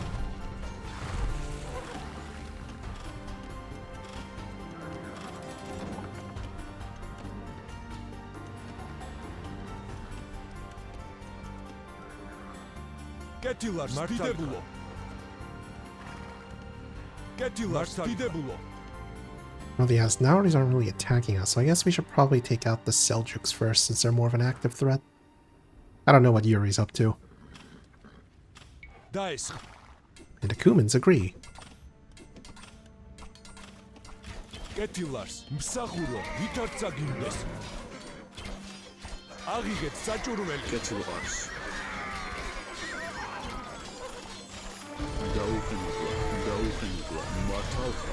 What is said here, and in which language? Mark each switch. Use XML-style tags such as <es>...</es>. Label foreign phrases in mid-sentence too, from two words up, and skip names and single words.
<ka>კეთილ არს დიდებულო. კეთილ არს დიდებულო.</ka> <en>Well, the Asnaris aren't really attacking us, so I guess we should probably take out the Seljuks first, since they're more of an active threat. I don't know what Yuri's up to.</en> <ka>დაესხ.</ka> <en>And the Kumans agree.</en> <ka>კეთილ არს. მსახურო ვითარ წაგინდეს. აღიგეთ საჭურველი. კეთილ არს. დაუყენებლა. მართავ ხარ.</ka>